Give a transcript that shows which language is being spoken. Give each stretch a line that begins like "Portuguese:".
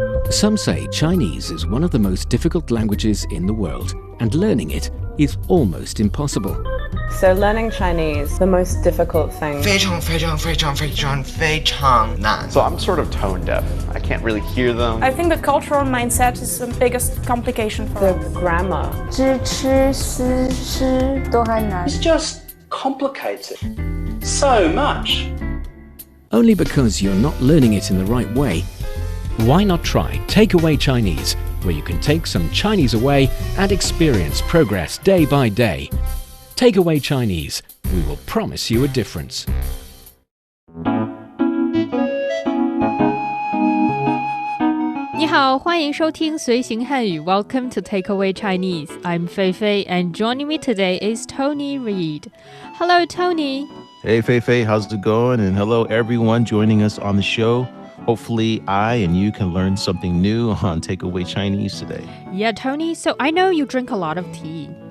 English: Some say Chinese is one of the most difficult languages in the world, and learning it is almost impossible. So learning Chinese, the most difficult thing.
Chinese: 非常非常非常非常非常难
English: So I'm sort of tone deaf. I can't really hear them. I think the cultural mindset is the biggest complication for The us. grammar.
Chinese: 知吃思诗都还难
English: It's just complicated so much. Only because you're not learning it in the right way. Why not try Takeaway Chinese, where you can take some Chinese away and experience progress day by day. Takeaway Chinese, we will promise you a difference.
Chinese: 你好，欢迎收听随行汉语
English: Welcome to Takeaway Chinese. I'm Fei Fei, and joining me today is Tony Reed. Hello, Tony. Hey, Fei Fei, how's it going? And hello, everyone joining us on the show. Hopefully, I and you can learn something new on Takeaway Chinese today. Yeah, Tony, so I know you drink a lot of tea.